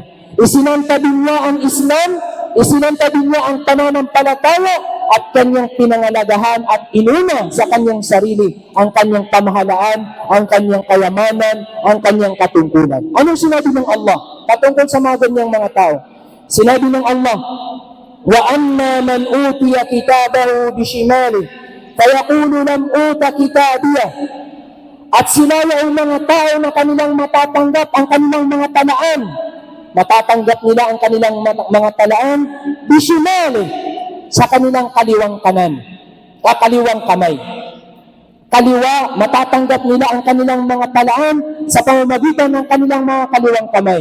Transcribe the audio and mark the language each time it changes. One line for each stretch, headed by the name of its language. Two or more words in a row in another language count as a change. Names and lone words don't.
Filipino: Isinantabi niya ang Islam, isinantabi niya ang pananampalataya at kanyang pinangalagahan at inuna sa kanyang sarili ang kanyang pamahalaan, ang kanyang kayamanan, ang kanyang katungkulan. Anong sinabi ng Allah patungkol sa mga ganyang mga tao? Sinabi ng Allah,
Arabic: وَأَمَّا مَنْ أُوتِيَ كِتَابَهُ بِشِمَالِهِ فَيَقُولُ لَمْ أُوتَ كِتَابِيَهْ.
Filipino: At sila ay mga tao na kanilang matatanggap ang kanilang mga talaan. Matatanggap nila ang kanilang mga talaan bishimali, sa kanilang kaliwang kanan, kaliwang kamay. Kaliwa, matatanggap nila ang kanilang mga talaan sa pamamagitan ng kanilang mga kaliwang kamay.